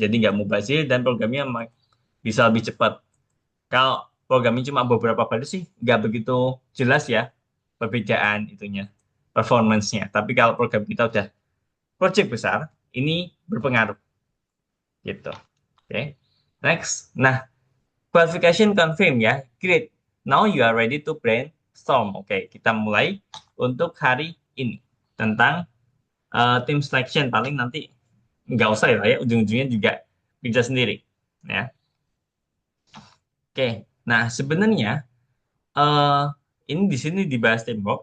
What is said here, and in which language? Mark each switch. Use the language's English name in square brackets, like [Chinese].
[Indonesian] Jadi nggak mubazir dan programnya bisa lebih cepat. Kalau programnya cuma beberapa baris sih nggak begitu jelas ya perbedaan itunya, performance-nya. Tapi kalau program kita udah project besar, ini berpengaruh gitu. [English] Oke. Next. Nah, qualification confirm ya. Great. Now you are ready to brainstorm. [Indonesian] Oke, kita mulai untuk hari ini tentang team selection. Paling nanti nggak usah ya, ujung-ujungnya juga bisa sendiri. Ya. Oke. Nah, sebenarnya eh ini di sini dibahas teamwork.